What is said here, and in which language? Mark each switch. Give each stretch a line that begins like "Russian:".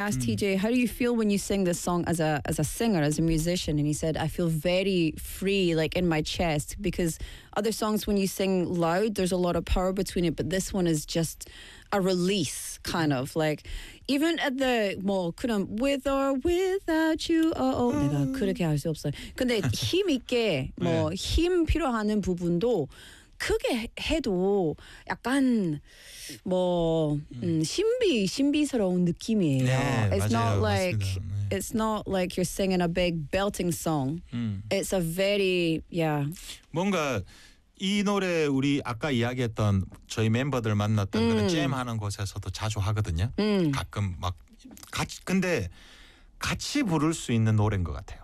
English: asked TJ, how do you feel when you sing this song as a singer, as a musician? And he said, I feel very free, like in my chest, because other songs, when you sing loud, there's a lot of power between it. But this one is just a release, kind of like even at the well, couldn't with or without you.
Korean: Oh, 내가 그렇게 할 수 없어요. 근데 힘 있게 뭐 힘 필요하는 부분도 크게 해도 약간 뭐 신비스러운 느낌이에요. 네,
English: it's
Korean: 맞아요.
English: Not like 네. it's not like you're singing a big belting song. It's a very yeah.
Korean: 뭔가 이 노래 우리 아까 이야기했던 저희 멤버들 만났던 그런 잼 하는 곳에서도 자주 하거든요. 가끔 막 같이 근데 같이 부를 수 있는 노래인 것 같아요.